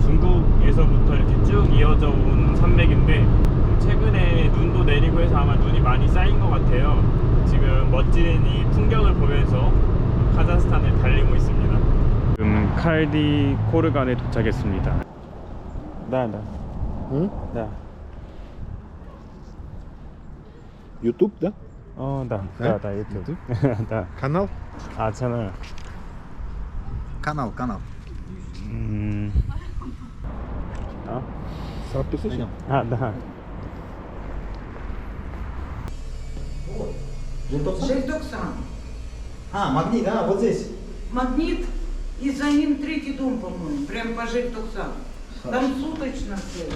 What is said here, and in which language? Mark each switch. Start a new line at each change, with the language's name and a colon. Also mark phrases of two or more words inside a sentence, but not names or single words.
Korean: 중국에서부터 이렇게 쭉 이어져 온 산맥인데 최근에 눈도 내리고 해서 아마 눈이 많이 쌓인 것 같아요. 지금 멋진 이 풍경을 보면서 카자흐스탄을 달리고 있습니다. 지금 칼디 코르간에 도착했습니다. 나. М? 나.
Russian: YouTube, да?
Korean: 나 유튜브. 나.
Russian: Канал?
Korean: 아, 채널.
Russian: Канал. Подписывайся.
Korean: 아, 나.
Russian: Жильдоксан. Магнит, да, вот здесь. Магнит, и за ним третий дом, по-моему, прям по Жильдоксану. Там суточно стоит.